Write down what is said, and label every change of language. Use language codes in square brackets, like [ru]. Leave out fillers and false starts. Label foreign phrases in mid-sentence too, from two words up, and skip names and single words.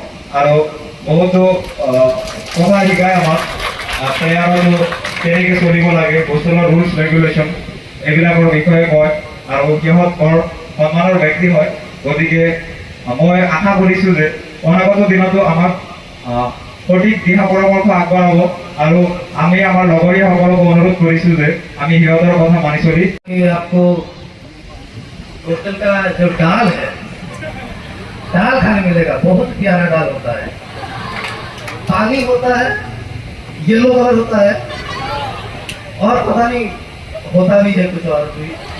[as] আৰু বহুতো কথা শিকায় আমাক, প্ৰেয়াৰতো কেনেকৈ চলিব লাগে, হোষ্টেলৰ [en] rules regulation [as] এইবিলাকৰ বিষয়ে কয়, আৰু সিহঁত বৰ সন্মানৰ ব্যক্তি হয়। গতিকে মই আশা কৰিছোঁ যে অনাগত দিনতো আমাক সঠিক দিহা পৰামৰ্শ আগবঢ়াব, আৰু আমি আমাৰ লগৰীয়াসকলক অনুৰোধ কৰিছোঁ যে আমি সিহঁতৰ কথা মানি চলি [hi] आपको होटल का जो दाल है, दाल खाने मिलेगा, बहुत प्यारा दाल होता है। पानी होता है, [en] yellow color [hi] होता है, और पता नहीं होता भी है कुछ और भी।